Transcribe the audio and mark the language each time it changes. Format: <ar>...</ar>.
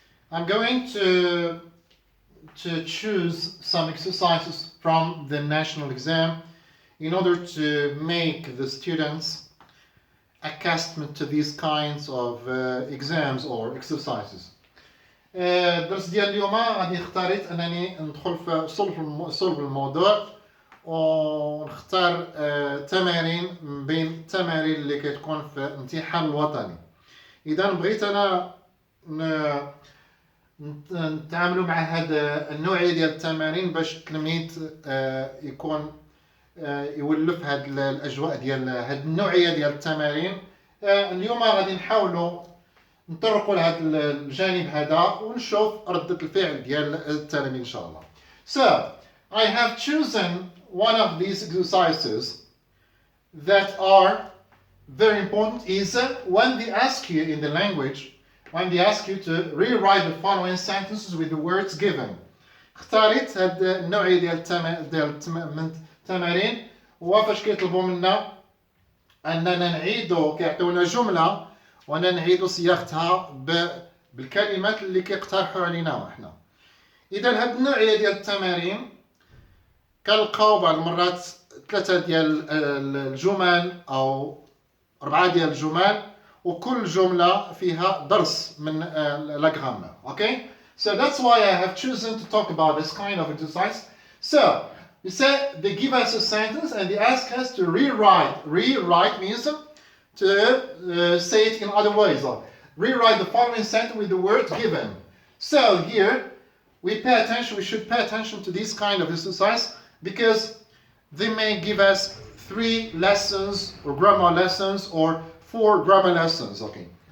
<en>I'm going to choose some exercises from the national exam in order to make the students accustomed to these kinds of exams or exercises.</en> <ar>الدرس ديال اليوم غادي اختاريت انني ندخل في صلب الموضوع ونختار تمارين من بين التمارين اللي كتكون في الامتحان الوطني. اذا بغيت انا نتعاملوا مع هذا النوعيه ديال التمارين باش التلميذ يكون يولف هاد الاجواء ديال هاد النوعيه ديال التمارين. اليوم غادي نحاولوا نطرقوا لهذا الجانب هذا ونشوف ردة الفعل ديال التلاميذ إن شاء الله.</ar> <en>So, I have chosen one of these exercises that are very important is when they ask you in the language, when they ask you to rewrite the following sentences with the words given.</en> <ar>اختاريت هاد النوعية ديال التمارين وفاش كيطلبوا منا أننا نعيدوا كيعطيونا جملة وانا نعيد صياغتها بالكلمات اللي كيقترحوا علينا احنا. اذا هاد النوعيه ديال التمارين كنلقاو بعض المرات 3 ديال الجمل او 4 ديال الجمل وكل جمله فيها درس من لا غرامر.</ar> <en>Okay, so that's why I have chosen to talk about this kind of exercise. So you say they give us a sentence and they ask us to rewrite means to say it in other ways. Rewrite the following sentence with the word given. So here we should pay attention to this kind of exercise because they may give us 3 lessons or grammar lessons or 4 grammar lessons. Okay.</en>